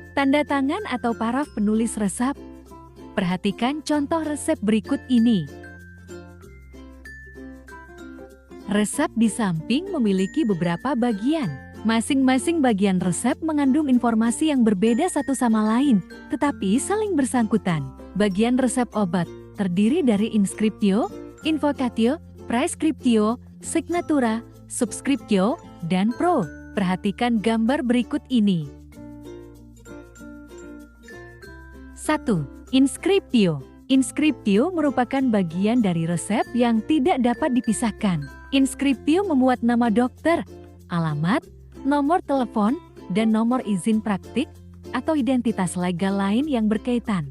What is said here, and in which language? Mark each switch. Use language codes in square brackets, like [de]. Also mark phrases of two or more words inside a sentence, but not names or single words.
[id] Tanda tangan atau paraf penulis resep. Perhatikan contoh resep berikut ini. Resep di samping memiliki beberapa bagian. Masing-masing bagian resep mengandung informasi yang berbeda satu sama lain, tetapi saling bersangkutan. Bagian resep obat terdiri dari [la] inscriptio, invocatio, praescriptio, signatura, subscriptio, [id] dan pro. Perhatikan gambar berikut ini. 1. Inscriptio. Inscriptio merupakan bagian dari resep yang tidak dapat dipisahkan. Inscriptio memuat nama dokter, alamat, nomor telepon, dan nomor izin praktik atau identitas legal lain yang berkaitan.